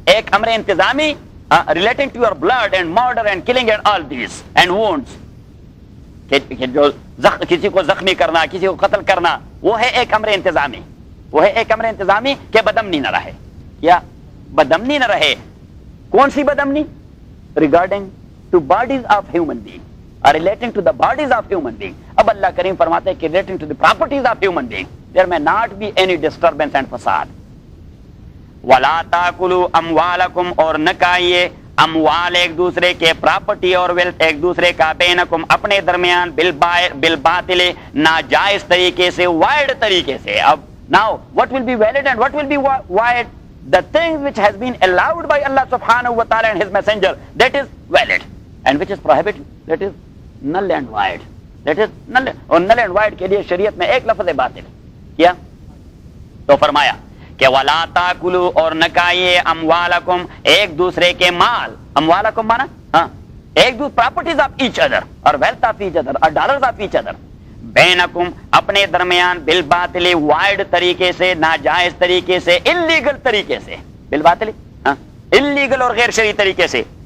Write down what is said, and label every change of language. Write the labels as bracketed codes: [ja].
[ur] ایک امر انتظامی [en] relating to your blood and murder and killing and all these and wounds, [ur] کہ جو کسی کو زخمی کرنا, کسی کو قتل کرنا, وہ ہے ایک امر انتظامی. وہ ہے ایک امر انتظامی کہ بدامنی نہ رہے. یا بدامنی نہ رہے, کون سی بدامنی؟ [en] Regarding to bodies of human being, relating to the bodies of human being. [ur] اب اللہ کریم فرماتے ہیں کہ [en] relating to the properties of human being there may not be any disturbance and fasad. [ar] وَلَا تَأْكُلُوا أَمْوَالَكُمْ, [ur] اور نہ کھائیے اموال ایک دوسرے کے, پراپرٹی اور ویلتھ ایک دوسرے کا, بینکم اپنے درمیان, بالباطل ناجائز طریقے سے, وائڈ طریقے سے. [en] اب now what will be valid and what will be wide? The things which has been allowed by Allah subhanahu wa ta'ala and his messenger, that is valid, and which is prohibited, that is null and void. That is null, [ur] اور [en] null and void [ur] کے لیے شریعت میں ایک لفظ باطل کیا تو فرمایا کہ [ar] وَلَا تَأْكُلُوا, [ur] اور نہ کھائیے, اموالکم ایک دوسرے کے مال. اموالکم مانا ہاں ایک دوسرے [en] properties of each other [ur] اور [en] wealth of each other [ur] اور [en] dollars of each other, [ur] بینکم اپنے درمیان, بالباطل وائڈ طریقے سے, ناجائز طریقے سے, انلیگل طریقے سے, بالباطل ہاں انلیگل اور غیر شرعی طریقے سے.